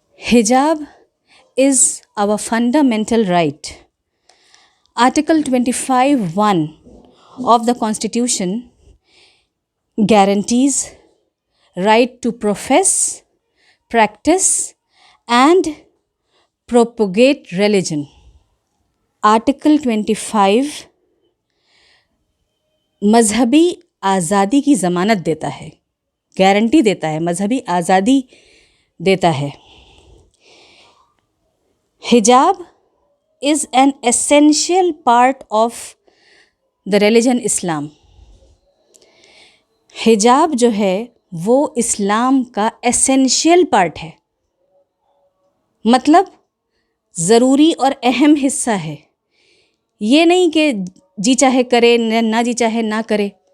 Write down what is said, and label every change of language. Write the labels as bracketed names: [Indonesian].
[English] Hijab is our fundamental right. Article 25(1) of the Constitution guarantees right to profess, practice and propagate religion. [Urdu] Article 25 مذہبی آزادی کی ضمانت دیتا ہے، گارنٹی دیتا ہے، مذہبی آزادی دیتا ہے. [English] حجاب is an essential part of the religion Islam. [Urdu] حجاب جو ہے وہ اسلام کا ایسینشیل پارٹ ہے، مطلب ضروری اور اہم حصہ ہے. یہ نہیں کہ جی چاہے کرے نہ جی چاہے نہ کرے.